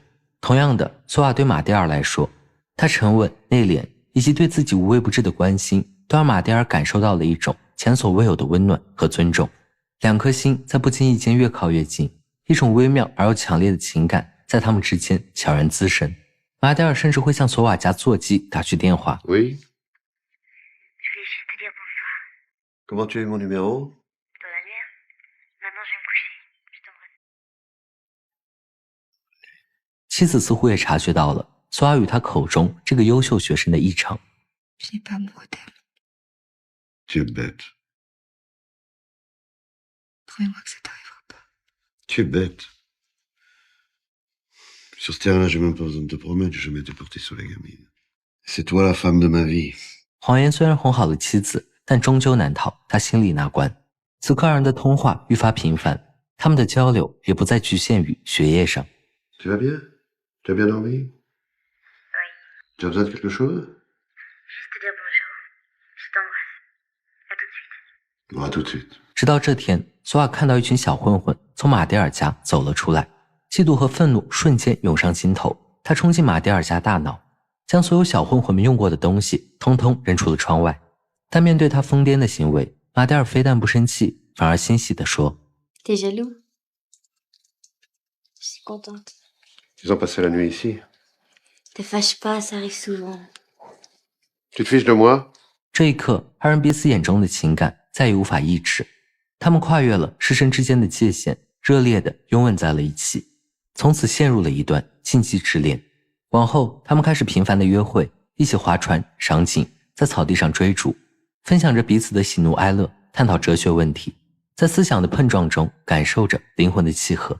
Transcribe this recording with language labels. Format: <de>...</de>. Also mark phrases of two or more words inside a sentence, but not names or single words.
<zh>同样的，索瓦对马蒂尔来说，他沉稳内敛以及对自己无微不至的关心，都让马蒂尔感受到了一种前所未有的温暖和尊重。两颗心在不经意间越靠越近，一种微妙而又强烈的情感在他们之间悄然滋生。马蒂尔甚至会向索瓦家座机打去电话。</zh> <fr>Oui? Je voulais juste te dire bonsoir. Comment tu as eu mon numéro? Je dois l'annuaire. Maintenant, je vais me coucher. Je t'embrasse.</fr> <zh>妻子似乎也察觉到了索瓦与他口中这个优秀学生的异常。</zh> <fr>Je n'ai pas amoureux d'elle. Tu es bête. Promets-moi que ça t'arrivera pas. Tu es bête. Sur ce terrain-là, j'ai même pas besoin de te promettre, j'ai jamais été porté sur les gamines. C'est toi la femme de ma vie.</fr> <zh>谎言虽然哄好了妻子，但终究难逃他心里那关。此刻二人的通话愈发频繁，他们的交流也不再局限于学业上。</zh> <fr>Tu vas bien? Tu as bien dormi? Oui. Tu as besoin de quelque chose? Juste te dire bonjour. Je t'embrasse. À tout de suite. Bon, à tout de suite.</fr> <zh>直到这天，索瓦看到一群小混混从马蒂尔家走了出来，嫉妒和愤怒瞬间涌上心头。他冲进马蒂尔家大闹，将所有小混混们用过的东西通通扔出了窗外。但面对他疯癫的行为，马蒂尔非但不生气，反而欣喜地说：</zh> <fr>T'es jaloux? Je suis contente. Ils ont passé la nuit ici. Te fâche pas, ça arrive souvent. Tu te fiches de moi?</fr> <zh>这一刻，二人彼此眼中的情感再也无法抑制，他们跨越了师生之间的界限，热烈地拥吻在了一起，从此陷入了一段禁忌之恋。往后，他们开始频繁的约会，一起划船、赏景，在草地上追逐，分享着彼此的喜怒哀乐，探讨哲学问题，在思想的碰撞中感受着灵魂的契合。</zh>